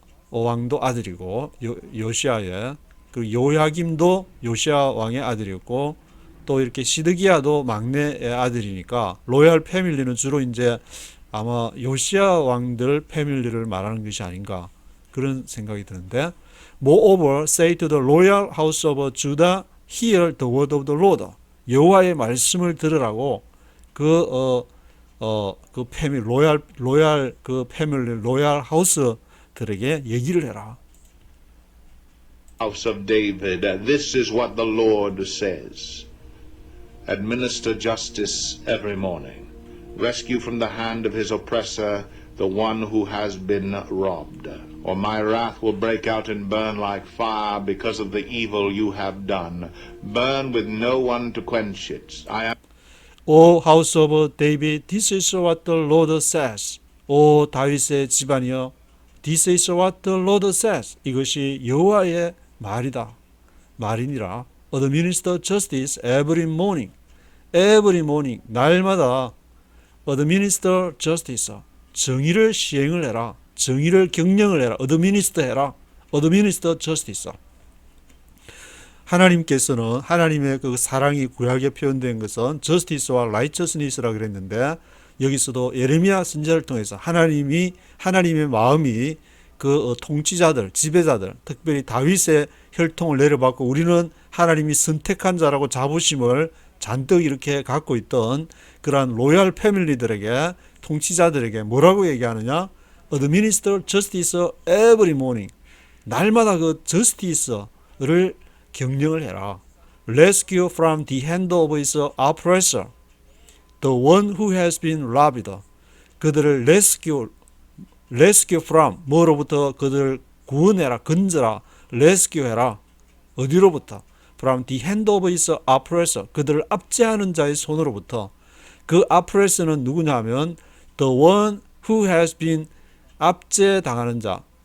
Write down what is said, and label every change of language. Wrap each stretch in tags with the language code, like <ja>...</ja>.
<ko>왕도 아들이고 요시야의 그 요야김도 요시야 왕의 아들이었고 또 이렇게 시드기야도 막내의 아들이니까 로얄 패밀리는 주로 이제 아마 요시야 왕들 패밀리를 말하는 것이 아닌가 그런 생각이 드는데</ko> <en>Moreover, say to the royal house of Judah, hear the word of the Lord.</en> <ko>여호와의 말씀을 들으라고 그 패밀리 로얄 그 패밀리 로얄 하우스들에게 얘기를 해라.</ko> <en>house of David, this is what the Lord says. Administer justice every morning. Rescue from the hand of his oppressor the one who has been robbed. Or my wrath will break out and burn like fire because of the evil you have done. Burn with no one to quench it. O house of David, this is what the Lord says.</en> <ko>오 다윗의 집안이여,</ko> <en>this is what the Lord says.</en> <ko>이것이 여호와의 말이다. 말이니라.</ko> <en>Administer justice every morning. Every morning.</en> <ko>날마다</ko> <en>administer justice.</en> <ko>정의를 시행을 해라. 정의를 경영을 해라. administer 해라.</ko> <en>administer justice.</en> <ko>하나님께서는 하나님의 그 사랑이 구약에 표현된 것은 justice와 righteousness라 그랬는데 여기서도 예레미야 선지자를 통해서 하나님의 마음이 그 통치자들, 지배자들, 특별히 다윗의 혈통을 내려받고 우리는 하나님이 선택한 자라고 자부심을 잔뜩 이렇게 갖고 있던 그러한 로얄 패밀리들에게 통치자들에게 뭐라고 얘기하느냐?</ko> <en>Administer justice every morning.</en> <ko>날마다 그 justice를 경영을 해라.</ko> <en>Rescue from the hand of his oppressor. The one who has been robbed.</en> <ko>그들을</ko> <en>rescue from</en> <ko>뭐로부터 그들을 구원해라, 건져라, rescue해라. 어디로부터?</ko> <en>From the hand of his oppressor.</en> <ko>그들을 압제하는 자의 손으로부터. 그 oppressor는 누구냐면</ko> <en>the one who has been</en> <ko>압제당하는 자.</ko>